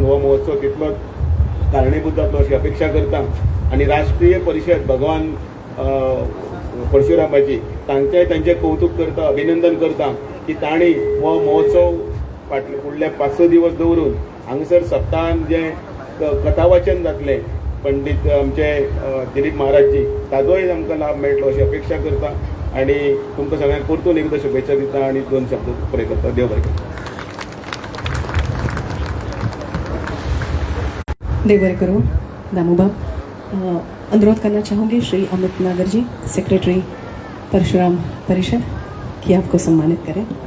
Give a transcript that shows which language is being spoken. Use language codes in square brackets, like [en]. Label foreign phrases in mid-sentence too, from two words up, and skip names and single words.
[kok] हो महोत्सव तितलोच कारणीभूत जातलो अशी अपेक्षा करता आणि राष्ट्रीय परिशद भगवान परशुरामाची तांचें कौतुक करता अभिनंदन करता की तांणी हो महोत्सव फुडले 5-6 दिवस दवरून हांगसर सप्ताहान जे कथावाचन जातलें पंडीत आमचे दिलीप महाराजजी ताजोय आमकां लाभ मेळटलो अशी अपेक्षा करता आणि तुमकां सगळ्यांक परतून एकदां शुभेच्छा दिता आणि 2 शब्द पुरे करता. देव बरें करूं. देव बरे करो दामूबाब. [hi] अनुरोध करना चाहूँगी श्री अमित नागर जी, सेक्रेटरी परशुराम परिषद, कि आपको सम्मानित करें.